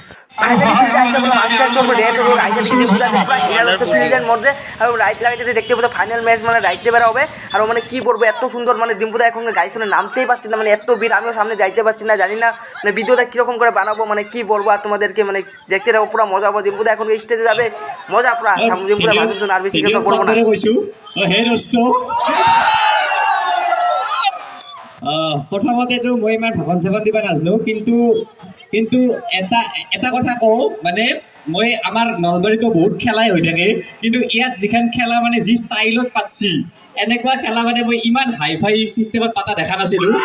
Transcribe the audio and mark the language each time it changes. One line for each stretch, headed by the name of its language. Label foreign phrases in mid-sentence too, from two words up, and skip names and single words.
Bangla: দেখতে পাবো ফাইনাল ম্যাচ মানে রাইতে বেড়া হবে আর মানে কি বলবো এত সুন্দর মানে দিম্পুদা এখন গাড়ি শুনে নামতেই পারছি না মানে এত ভিড় আমিও সামনে যাইতে পারছি না জানি না মানে ভিডিওটা কিরকম করে বানাবো মানে কি বলবো আর তোমাদেরকে মানে দেখতে থাকবো পুরো মজা হবো। দিম্পুদা এখন স্টেজে যাবে মজা পুরো দিম্পুদা ভাষণ আর বেশি কথা বলবো না।
Assamese: প্ৰথমতেতো মই ইমান ভাষণ চাষণ দিব নাজানো কিন্তু কিন্তু এটা কথা কওঁ মানে মই আমাৰ নলবাৰীতো বহুত খেলাই হৈ থাকে কিন্তু ইয়াত যিখন খেলা মানে যি ষ্টাইলত পাতছি এনেকুৱা খেলা মানে মই ইমান হাই ফাই চিষ্টেমত পাতা দেখা নাছিলো।